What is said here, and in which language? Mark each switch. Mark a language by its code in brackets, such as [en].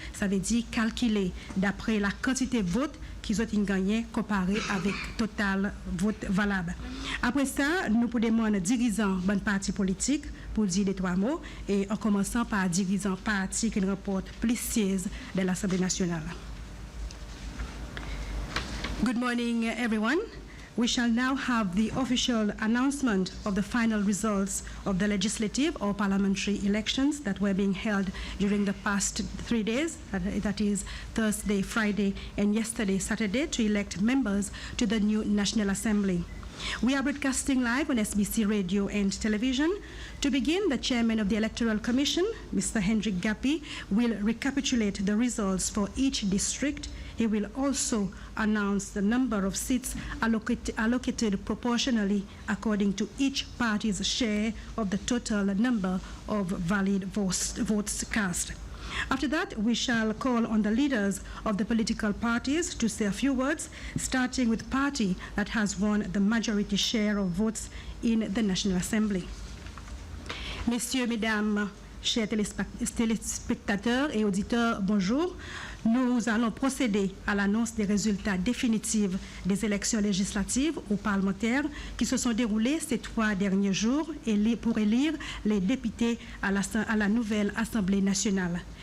[fr] Ça veut dire calculer d'après la quantité de votes qu'ils ont gagné comparé avec total vote valable. Après ça, nous pouvons demander dirigeants d'un parti politique pour dire les trois mots et en commençant par dirigeant parti qui remporte plus de sièges de l'Assemblée nationale. [en] Good morning, everyone. We shall now have the official announcement of the final results of the legislative or parliamentary elections that were being held during the past 3 days, that is Thursday, Friday, and yesterday, Saturday, to elect members to the new National Assembly. We are broadcasting live on SBC radio and television. To begin, the chairman of the Electoral Commission, Mr. Hendrik Gapi, will recapitulate the results for each district. He will also announce the number of seats allocated proportionally according to each party's share of the total number of valid votes cast. After that, we shall call on the leaders of the political parties to say a few words, starting with the party that has won the majority share of votes in the National Assembly. [fr] Messieurs, Mesdames, chers téléspectateurs et auditeurs, bonjour. Nous allons procéder à l'annonce des résultats définitifs des élections législatives ou parlementaires qui se sont déroulées ces 3 derniers jours pour élire les députés à la nouvelle Assemblée nationale.